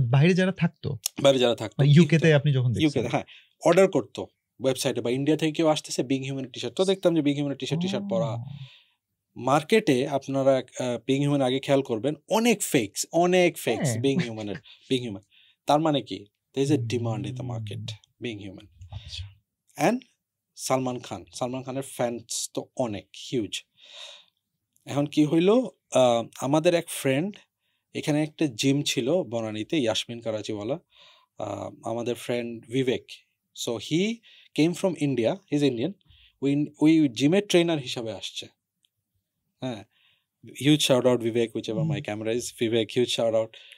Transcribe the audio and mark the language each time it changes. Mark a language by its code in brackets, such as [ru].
[bn] বাইরে যারা থাকতো ইউকেতে, আপনি যখন ইউকেতে, হ্যাঁ, অর্ডার করতো ওয়েবসাইটে, বা ইন্ডিয়া থেকে কেউ আসতেছে বিং হিউম্যান টি শার্ট, তো দেখতাম যে বিং হিউম্যান টি শার্ট পরা। মার্কেটে আপনারা বিং হিউম্যান আগে খেয়াল করবেন, অনেক ফেকস বিং হিউম্যান। তার মানে কি, [en] there is a demand in the market being human. [bn] And Salman খানের ফ্যান্স তো অনেক হিউজ। এখন কি হইলো, আমাদের এক ফ্রেন্ড, এখানে একটা জিম ছিল বনানীতে, ইয়াসমিন কারাচিওয়ালা, আমাদের friend Vivek, [en] so he came from India, he is Indian, [bn] ওই জিমের ট্রেনার হিসাবে আসছে। [en] হ্যাঁ, huge shout out Vivek, whichever my camera is, Vivek, huge shout out.